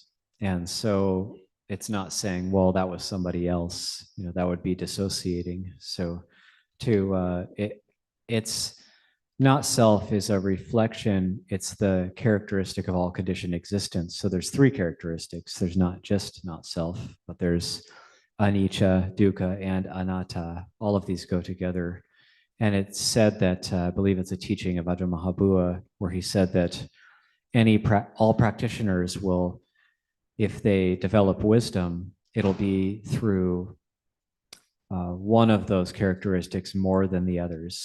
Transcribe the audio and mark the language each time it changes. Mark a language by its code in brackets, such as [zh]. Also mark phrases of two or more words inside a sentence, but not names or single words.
[en] And so it's not saying, well, that was somebody else, you know, that would be dissociating. So it's not self is a reflection. It's the characteristic of all conditioned existence. So there's three characteristics. There's not just not self, but there's [pi] anicca, dukkha, [en] and anatta. All of these go together. And it's said that, I believe it's a teaching of Ajahn Mahabua, where he said that all practitioners will, if they develop wisdom, it'll be through one of those characteristics more than the others.